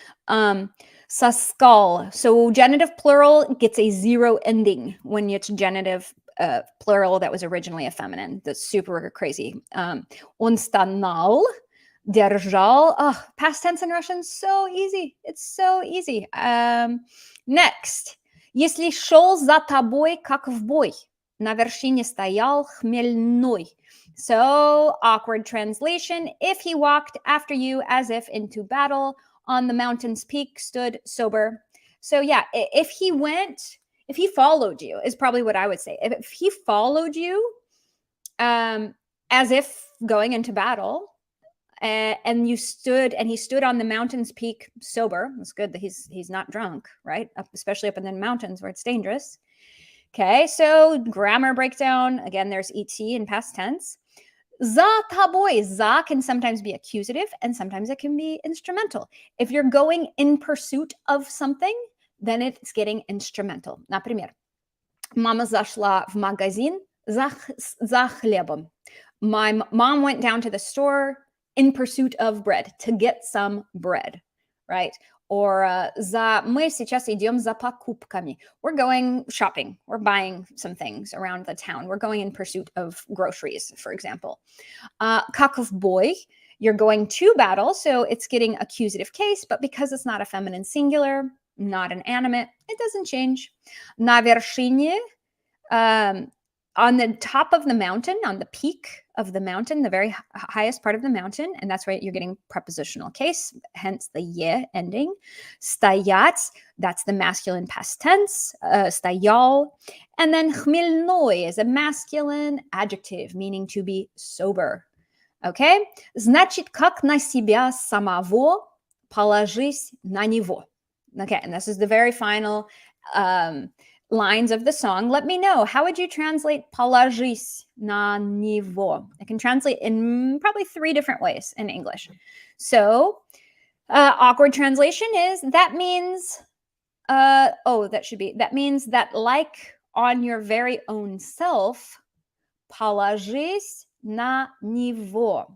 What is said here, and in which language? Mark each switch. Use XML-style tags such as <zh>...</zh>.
<ru>Со скал.</ru> <en>So genitive plural gets a zero ending when it's genitive plural that was originally a feminine. That's super crazy.</en> <ru>Он стонал, держал.</ru> <en>Oh, past tense in Russian, so easy. It's so easy. Next.</en> <ru>Если шел за тобой, как в бой, на вершине стоял хмельной.</ru> <en>So, awkward translation. If he walked after you as if into battle, on the mountain's peak stood sober. So, yeah, if he followed you, is probably what I would say. If he followed you as if going into battle, and he stood on the mountain's peak sober, it's good that he's not drunk, right? Especially up in the mountains where it's dangerous. Okay, so grammar breakdown. Again, there's ET in past tense.</en> <ru>За тобой.</ru> <en>За can sometimes be accusative and sometimes it can be instrumental. If you're going in pursuit of something, then it's getting instrumental.</en> <ru>Например, мама зашла в магазин за хлебом.</ru> <en>My mom went down to the store in pursuit of bread, to get some bread, right?</en> <ru>Or мы сейчас идем за покупками.</ru> <en>We're going shopping. We're buying some things around the town. We're going in pursuit of groceries, for example.</en> <ru>Как в бой,</ru> <en>you're going to battle, so it's getting accusative case, but because it's not a feminine singular, not an animate, it doesn't change.</en> <ru>На вершине,</ru> <en>on the top of the mountain, on the peak of the mountain, the very highest part of the mountain, and that's right, you're getting prepositional case, hence the ye ending. Стоять, that's the masculine past tense, стоял. And then хмельной is a masculine adjective, meaning to be sober. Okay?</en> <ru>Значит, как на себя самого, положись на него.</ru> <en>Okay, and this is the very final lines of the song. Let me know, how would you translate</en> <ru>положись на него?</ru> <en>I can translate in probably 3 different ways in English. So, awkward translation is, that means, that means that like on your very own self,</en> <ru>положись на него.</ru>